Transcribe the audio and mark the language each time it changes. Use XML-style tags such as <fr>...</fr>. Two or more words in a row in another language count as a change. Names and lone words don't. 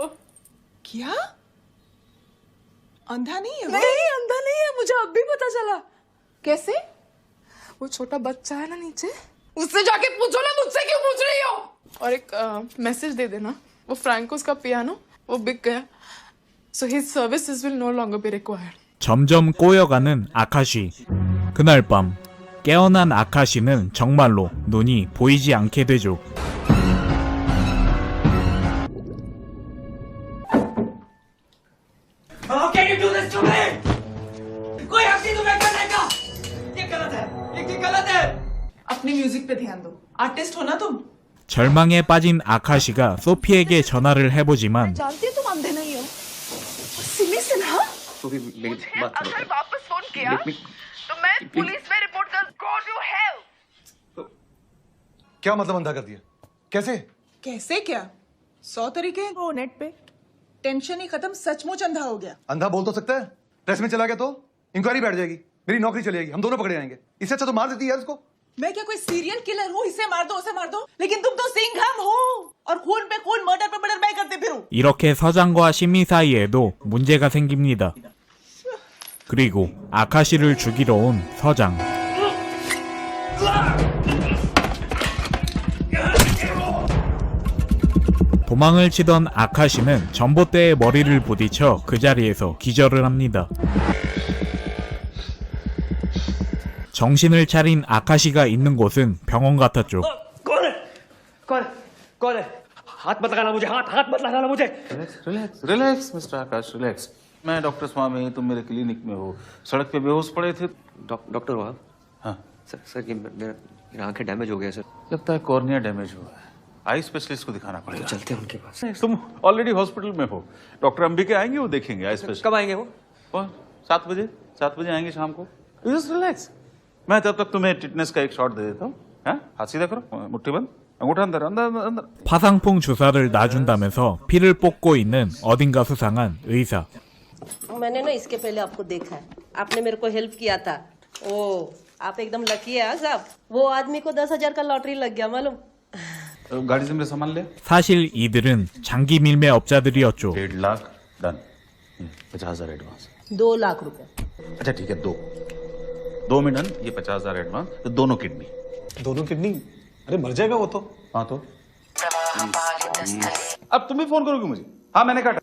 <hi>क्या? अंधा नहीं है वो? नहीं, अंधा नहीं है, मुझे अब भी पता चला। कैसे? वो छोटा बच्चा है ना नीचे, उससे जाके पूछो ना, मुझसे क्यों पूछ रही हो? और एक मैसेज दे देना, वो फ्रैंकोस का पियानो वो बिक गया,</hi> <en>so his services will no longer be required.</en> <ko>점점 꼬여가는 아카시. 그날 밤 깨어난 아카시는 정말로 눈이 보이지 않게 되죠.</ko> <hi>अपनी म्यूजिक पे ध्यान दो, आर्टिस्ट हो ना तुम।</hi> <ko>절망에 빠진 아카시가 소피에게 전화를 해보지만</ko> <hi>जानती हो तुम अंधे नहीं हो। सिमी सिन्हा तो भी मेरी बात अगर वापस फोन किया तो मैं पुलिस में रिपोर्ट कर</hi> <en>God you help.</en> <hi>क्या मतलब अंधा कर दिया? कैसे? कैसे क्या? 100 तरीके हैं वो नेट पे। टेंशन ही खत्म, सचमुच अंधा हो गया। अंधा बोल तो सकता है, प्रेस में चला गया तो इंक्वायरी बैठ जाएगी, मेरी नौकरी चली जाएगी, हम दोनों पकड़े जाएंगे। इससे अच्छा तो मार देती है उसको। मैं क्या कोई सीरियल किलर हूँ, इसे मार दो उसे मार दो, लेकिन तुम तो सिंघम हो और खून पे खून, मर्डर पे मर्डर मैं करते फिरो।</hi> <ko>이렇게 서장과 시미 사이에도 문제가 생깁니다. 그리고 아카시를 죽이러 온 서장. 도망을 치던 아카시는 전봇대에 머리를 부딪혀 그 자리에서 기절을 합니다. 정신을 차린 아카시가 있는 곳은 병원 같았죠.</ko> <hi>कौन है? कौन है? कौन है? हाथ मत लगाना मुझे, हाथ मत लगाना मुझे।</hi> <en>relax relax Mister Akash relax.</en> <hi>मैं डॉक्टर स्वामी, तुम मेरे क्लिनिक में हो, सड़क पे बेहोश पड़े थे। डॉक्टर हो आप? हाँ सर ये मेरा आंखें डैमेज हो गया सर। लगता है कॉर्निया डैमेज हुआ है,</hi> <en>eye specialist</en> <hi>को दिखाना पड़ेगा। चलते हैं उनके पास। तुम ऑलरेडी हॉस्पिटल में हो, डॉक्टर अंबिके आएंगे, वो देखेंगे</hi> <en>eye specialist.</en> <hi>कब आएंगे वो? 7 बजे आएंगे शाम को।</hi> <en>just relax,</en> <hi>मैं तब तक तुम्हें टिटनेस का एक शॉट दे देता हूँ। हाथ सीधा करो, मुट्ठी बंद, अंगूठा अंदर अंदर अंदर।</hi> <ko>파상풍 주사를 놔준다면서 피를 뽑고 있는 어딘가 수상한 의사.</ko> <hi>मैंने ना इसके पहले आपको देखा है, आपने मेरे को हेल्प किया था। ओ, आप एकदम लकी है साहब। वो आदमी को 10,000 का लॉटरी लग गया मालूम। गाड़ी से मेरे सामान ले।</hi> <ko>사실 이들은 장기 밀매 업자들이었죠.</ko> <hi>1.5 लाख डन, 50,000 एडवांस। 2 लाख रुपए। अच्छा ठीक है, 2 में डन, ये 50,000 एडवांस, तो दोनों किडनी। दोनों किडनी? अरे मर जाएगा वो तो। हाँ तो अब तुम भी फोन करोगे मुझे? हाँ मैंने काटा।</hi>